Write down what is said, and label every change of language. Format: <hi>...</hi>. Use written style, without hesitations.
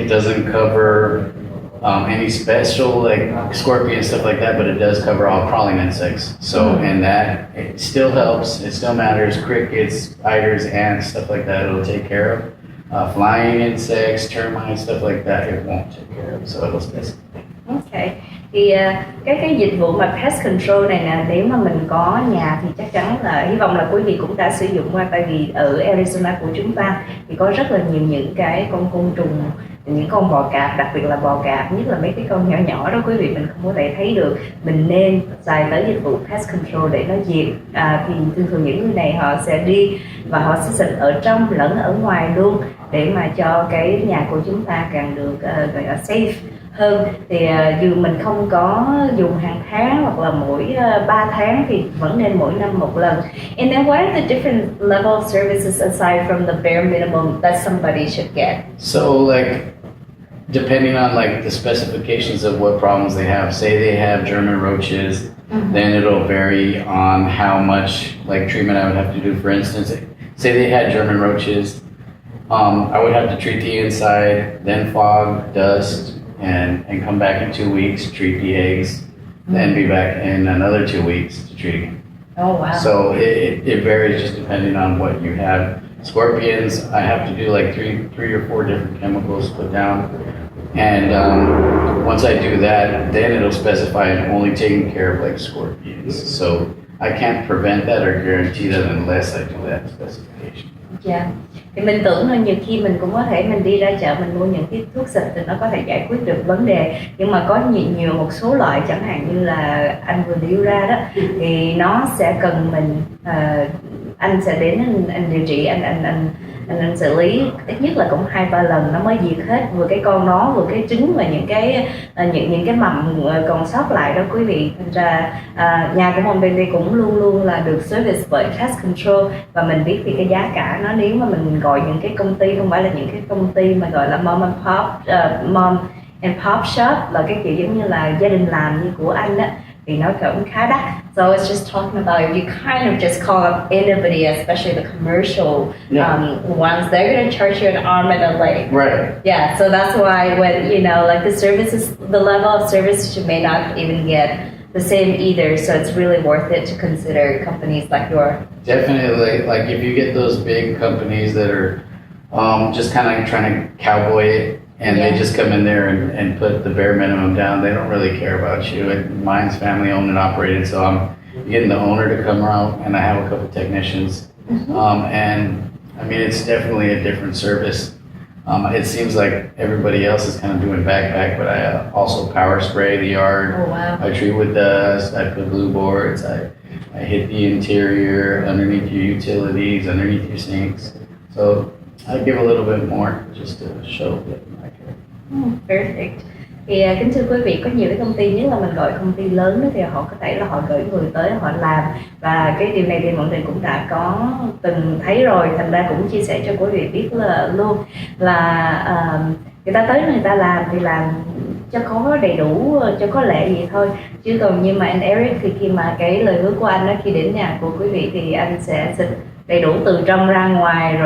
<en>It doesn't cover any special like scorpion stuff like that, but it does cover all crawling insects. So, and that it still helps. It still matters. Crickets, spiders, ants, stuff like that. It'll take care of. Flying insects, termites, stuff like that. It won't take care of. So it'll specify. Okay.</en> <vi>Thì cái dịch vụ mà pest control này nè, nếu mà mình có nhà thì chắc chắn là hy vọng là quý vị cũng đã sử dụng qua, tại vì ở Arizona của chúng ta thì có rất là nhiều những cái con côn trùng, những con bò cạp, đặc biệt là bò cạp, nhất là mấy cái con nhỏ nhỏ đó quý vị mình không có thể thấy được. Mình nên xài tới dịch vụ pest control để nó diệt. Thì thường những người này họ sẽ đi và họ sẽ xịt ở trong lẫn ở ngoài luôn, để mà cho cái nhà của chúng ta càng được gọi là safe hơn. Thì dù mình không có dùng hàng tháng hoặc là mỗi 3 tháng thì vẫn nên mỗi năm một lần.</vi> <en>And then what are the different level of services aside from the bare minimum that somebody should get? So like, depending on like the specifications of what problems they have, say they have German roaches, then it'll vary on how much like treatment I would have to do. For instance, say they had German roaches, I would have to treat the inside, then fog, dust, and come back in 2 weeks, treat the eggs, then be back in another 2 weeks to treat again. Oh wow. So it varies just depending on what you have. Scorpions, I have to do like three or four different chemicals put down. And once I do that, then it'll specify I'm only taking care of like scorpions. So I can't prevent that or guarantee that unless I do that specification.</en> <vi>Dạ. Thì mình tưởng là nhiều khi mình cũng có thể mình đi ra chợ mình mua những cái thuốc xịt thì nó có thể giải quyết được vấn đề, nhưng mà có nhiều một số loại chẳng hạn như là anh vừa nêu ra đó thì nó sẽ cần mình anh sẽ đến anh điều trị, anh xử lý ít nhất là cũng 2-3 lần nó mới diệt hết vừa cái con nó vừa cái trứng và những cái mầm còn sót lại đó quý vị. Thành ra nhà của mình bên đây cũng luôn luôn là được service bởi pest control, và mình biết thì cái giá cả nó, nếu mà mình gọi những cái công ty không phải là những cái công ty mà gọi là</vi> <en>mom and pop shop,</en> <vi>là cái kiểu giống như là gia đình làm như của anh á, thì nó cũng khá đắt.</vi> <en>So I was just talking about if you kind of just call up anybody, especially the commercial ones, they're going to charge you an arm and a leg. Right. Yeah, so that's why when, you know, like the services, the level of service you may not even get the same either. So it's really worth it to consider companies like yours. Definitely, like if you get those big companies that are just kind of trying to cowboy it, and they just come in there and put the bare minimum down. They don't really care about you. And mine's family owned and operated, so I'm getting the owner to come around, and I have a couple technicians. And I mean, it's definitely a different service. It seems like everybody else is kind of doing backpack, but I also power spray the yard. Oh wow! I treat with dust. I put blue boards. I hit the interior, underneath your utilities, underneath your sinks. So I give a little bit more just to show that I care. Perfect.</en> <vi>Thì kính thưa quý vị, có nhiều cái công ty, nhất là mình gọi công ty lớn đó, thì họ có thể là họ gửi người tới họ làm, và cái điều này thì mọi người cũng đã có từng thấy rồi, thành ra cũng chia sẻ cho quý vị biết là luôn là người ta tới người ta làm thì làm cho có đầy đủ, cho có lệ gì thôi, chứ còn như mà anh Eric thì khi mà cái lời hứa của anh đó, khi đến nhà của quý vị thì anh sẽ xịt đầy đủ từ trong ra ngoài.</vi>